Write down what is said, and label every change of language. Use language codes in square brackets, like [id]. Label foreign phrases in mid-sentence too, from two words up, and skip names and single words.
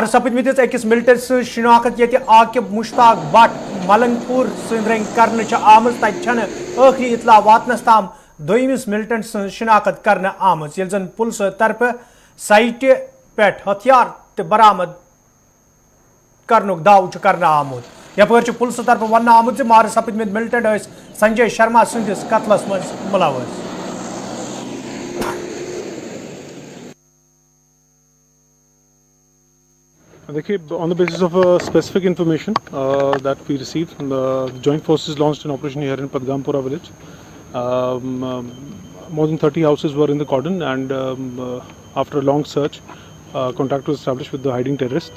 [ks] سپٕدمٕتِس أکِس ملٹس سٕنٛز شناخت ییٚتہِ عاقب مشتاق بٹ ملنگ پور سٕنٛدۍ رٔنگۍ کرنہٕ چھِ آمٕژ تتہِ چھنہٕ ٲخری اطلاع واتنس تام دوٚیمِس ملٹنٹ سٕنٛز شناخت کرنہٕ آمٕژ ییٚلہِ زن پُلسہٕ طرفہٕ سایٹہِ پٮ۪ٹھ ہتھیار تہِ برآمد کرنُک داوٕ چھُ کرنہٕ آمُت یپٲرۍ چھُ پُلسہٕ طرفہٕ وننہٕ آمُت زِ مارٕ سپٕدمٕتۍ ملٹنٹ ٲسۍ سنجے شرما سٕنٛدِس قتلس منٛز مُلوث [en] On the basis of specific information that we received, the Joint Forces launched an operation here in Padgampura village. More than 30 houses were in the cordon, and after a long search, contact was established with the hiding terrorists.